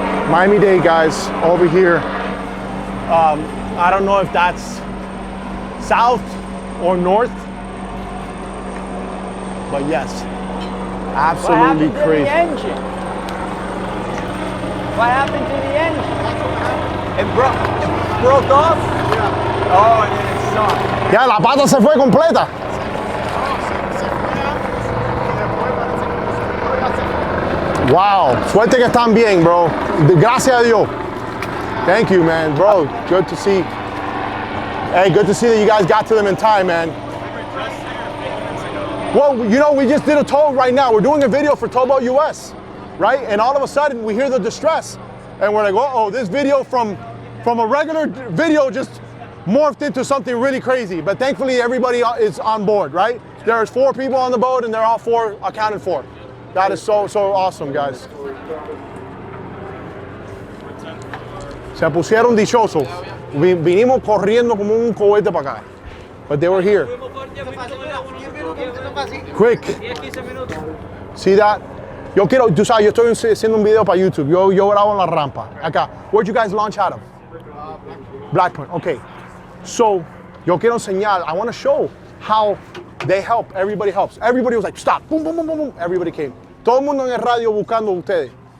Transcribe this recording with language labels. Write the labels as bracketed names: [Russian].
[English] Miami-Dade, guys, over here. I don't know if that's south or north, but yes, absolutely What happened crazy. to the engine? What happened to the engine? It broke off? Yeah. Oh, and then it stopped. [Spanish] Ya, la pata se fue completa. Wow, suerte que están bien, bro. Gracias a Dios. [English] Thank you, man, bro. Good to see. Hey, good to see that you guys got to them in time, man. Well, you know, we just did a tow right now. We're doing a video for Tow BoatU.S, right? And all of a sudden, we hear the distress, and we're like, oh, this video from a regular video just morphed into something really crazy. But thankfully, everybody is on board, right? There's 4 people on the boat, and they're all 4 accounted for. That is so awesome, guys. [Spanish] Se pusieron dichosos. Vinimos corriendo como un cohete para acá. [English] But they were here. Quick. See that? [Spanish] Yo quiero, tú sabes, yo estoy haciendo un video para YouTube. Yo grabo en la rampa. Acá. [English] Where'd you guys launch out of? Black Point. Okay. So, [Spanish] yo quiero enseñar. [English] I want to show how they help. Everybody helps. Everybody was like, stop. Boom, boom, boom, boom, boom. Everybody came. [Spanish] Todo el mundo en el radio buscando ustedes.